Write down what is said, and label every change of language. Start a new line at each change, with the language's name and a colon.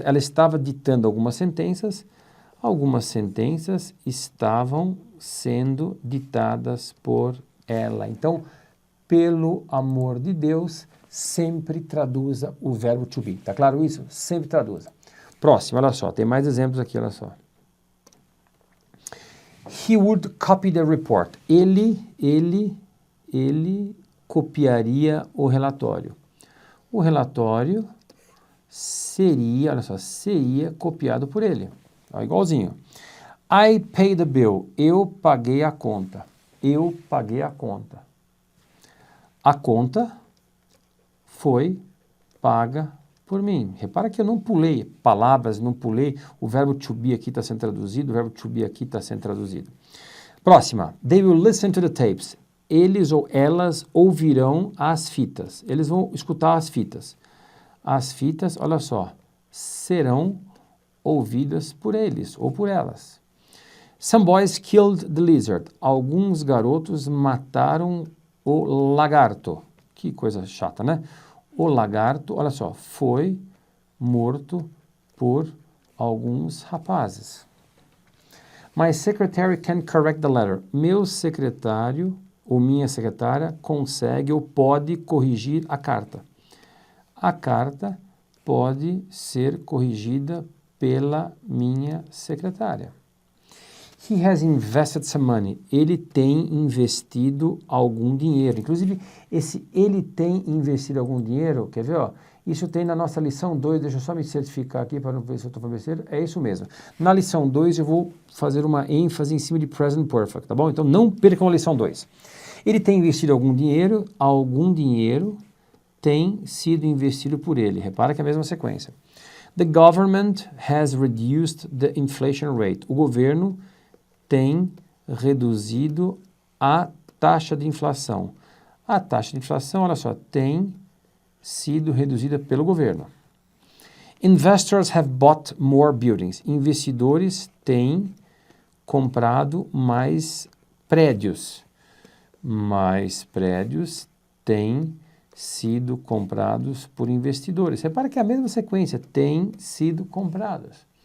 Portuguese: Ela estava ditando algumas sentenças. Algumas sentenças estavam sendo ditadas por ela. Então, pelo amor de Deus, sempre traduza o verbo to be. Tá claro isso? Sempre traduza. Próximo, olha só, tem mais exemplos aqui, olha só.
English: He would copy the report.
Portuguese: Ele copiaria o relatório. O relatório seria, olha só, seria copiado por ele. Igualzinho.
English: I paid the bill.
Portuguese: Eu paguei a conta. Eu paguei a conta. A conta foi paga por mim. Repara que eu não pulei palavras, não pulei, o verbo to be aqui está sendo traduzido, o verbo to be aqui está sendo traduzido. Próxima.
English: They will listen to the tapes.
Portuguese: Eles ou elas ouvirão as fitas. Eles vão escutar as fitas. As fitas, olha só, serão ouvidas por eles ou por elas.
English: Some boys killed the lizard.
Portuguese: Alguns garotos mataram o lagarto. Que coisa chata, né? O lagarto, olha só, foi morto por alguns rapazes.
English: My secretary can correct the letter.
Portuguese: Meu secretário ou minha secretária consegue ou pode corrigir a carta. A carta pode ser corrigida pela minha secretária.
English: He has invested some money.
Portuguese: Ele tem investido algum dinheiro. Inclusive, esse ele tem investido algum dinheiro, quer ver, ó? Isso tem na nossa lição 2, deixa eu só me certificar aqui para não ver se eu estou falando besteira. É isso mesmo. Na lição 2 eu vou fazer uma ênfase em cima de present perfect, tá bom? Então não percam a lição 2. Ele tem investido algum dinheiro tem sido investido por ele. Repara que é a mesma sequência.
English: The government has reduced the inflation rate.
Portuguese: O governo tem reduzido a taxa de inflação. A taxa de inflação, olha só, tem sido reduzida pelo governo.
English: Investors have bought more buildings.
Portuguese: Investidores têm comprado mais prédios. Mais prédios têm sido comprados por investidores. Repara que é a mesma sequência, têm sido comprados.